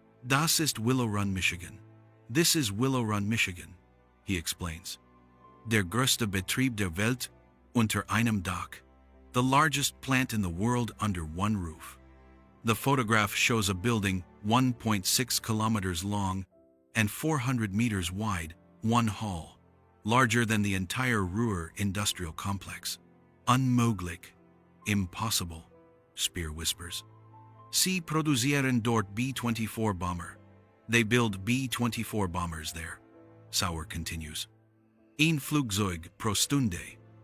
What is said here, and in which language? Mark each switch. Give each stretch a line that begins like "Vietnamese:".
German: Das ist Willow Run, Michigan.
English: This is Willow Run, Michigan, he explains.
German: Der größte Betrieb der Welt unter einem Dach.
English: The largest plant in the world under one roof. The photograph shows a building 1.6 kilometers long and 400 meters wide, one hall, larger than the entire Ruhr industrial complex.
German: Unmöglich.
English: Impossible, Speer whispers.
German: Sie produzieren dort B-24 bomber.
English: They build B-24 bombers there, Sauer continues.
German: Ein Flugzeug pro Stunde.